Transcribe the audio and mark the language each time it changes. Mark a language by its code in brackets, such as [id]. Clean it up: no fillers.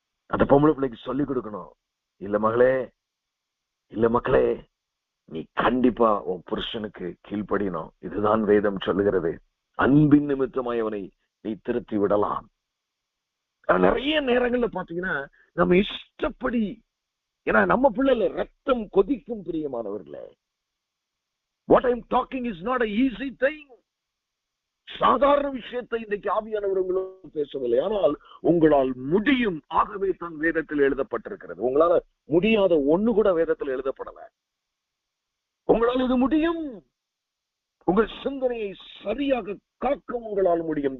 [ta] அந்த பொம்பளை பிள்ளைக்கு சொல்லிக் கொடுக்கணும், இல்ல மகளே, இல்ல மக்களே, நீ கண்டிப்பா உன் புருஷனுக்கு கீழ்ப்படியணும். இதுதான் வேதம் சொல்லுகிறது. அன்பின் நிமித்தமாய் அவனை நீ திருத்தி விடலாம். நிறைய நேரங்கள்ல பாத்தீங்கன்னா நம்ம இஷ்டப்படி, ஏன்னா நம்ம பிள்ளைல ரத்தம் கொதிக்கும் பிரியமானவர்களே. [en] What I'm talking is not an easy thing. [ta] சாதாரண விஷயத்தை இன்றைக்கு ஆவியானவர்களும் பேசவில்லை, ஆனால் உங்களால் முடியும். ஆகவே தான் வேதத்தில் எழுதப்பட்டிருக்கிறது. உங்களால முடியாத ஒண்ணு கூட வேதத்தில் எழுதப்படல. உங்களால் இது முடியும். உங்கள் சிந்தனையை சரியாக காக்க உங்களால் முடியும்.